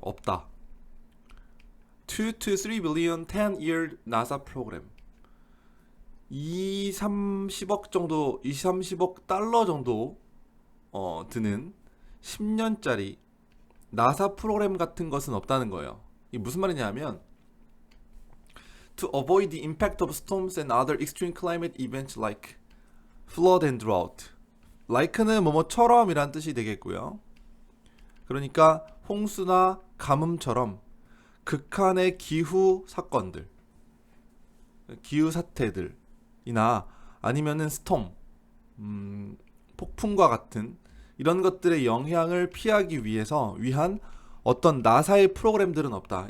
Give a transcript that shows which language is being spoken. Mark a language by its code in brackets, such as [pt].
[ko] 없다. [en] 2 to 3 billion 10-year NASA program. [ko] 2, 30억 정도, 2, 30억 달러 정도 드는 10년짜리 나사 프로그램 같은 것은 없다는 거예요. 이게 무슨 말이냐면 [en] to avoid the impact of storms and other extreme climate events like flood and drought. [ko] like는 뭐뭐처럼 이란 뜻이 되겠고요. 그러니까 홍수나 가뭄처럼 극한의 기후 사건들, 기후 사태들이나 아니면은 스톰, 폭풍과 같은 이런 것들의 영향을 피하기 위해서 위한 어떤 나사의 프로그램들은 없다.